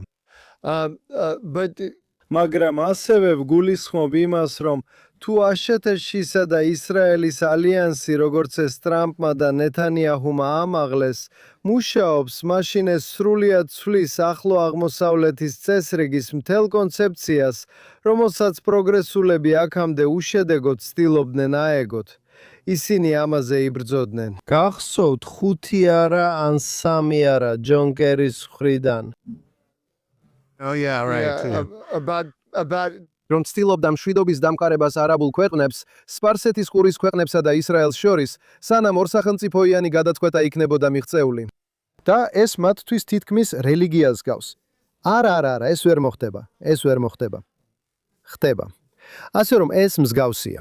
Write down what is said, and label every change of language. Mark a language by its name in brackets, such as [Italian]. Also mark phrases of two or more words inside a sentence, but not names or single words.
[Georgian] მაგრამ ასევე ვგულისხმობ იმას, რომ თუ აშშ-ისა და ისრაელის ალიანსი, როგორც ეს ტრამპმა და ნეთანიაჰუმა ამაღლეს, მუშაობს, მაშინ ეს სრულიად ცვლის ახლო აღმოსავლეთის წესრიგის მთელ კონცეფციას, რომელსაც პროგრესულები აქამდე უშედეგოდ ცდილობდნენ აეგოთ. ისინი ამაზე იბრძოდნენ. გახსოვთ 5 არა ან 3 არა ჯონ კერის მხრიდან. [English] Oh yeah, right. About [Georgian] რომ ცდილობდა მშვიდობის დამყარებას არაბულ ქვეყნებს, სპარსეთის ყურის ქვეყნებსა და ისრაელს შორის, სანამ ორსახელმწიფოიანი გადაწყვეტა იქნებოდა მიღწეული. და ეს მათთვის თითქმის რელიგიას გავს. არა, ეს ვერ მოხდება. ეს ვერ მოხდება. ხდება. ასე რომ ეს მსგავსია.